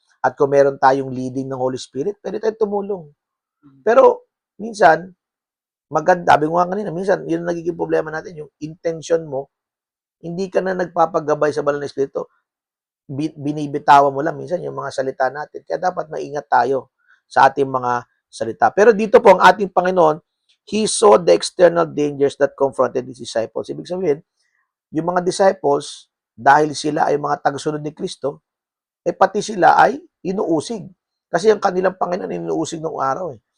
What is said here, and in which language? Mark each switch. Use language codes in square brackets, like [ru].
[tl] At kung meron tayong leading ng Holy Spirit, pwede tayong tumulong. Pero minsan, maganda, sabi ko nga kanina, minsan, yun ang nagiging problema natin, yung intention mo, hindi ka na nagpapagabay sa banal na Espiritu. Binibitawan mo lang minsan yung mga salita natin. Kaya dapat maingat tayo sa ating mga salita. Pero dito po, ang ating Panginoon, [en] He saw the external dangers that confronted His disciples. [tl] Ibig sabihin, yung mga disciples, dahil sila ay mga tagasunod ni Kristo, pati sila ay inuusig. Kasi ang kanilang Panginoon, inuusig ng araw.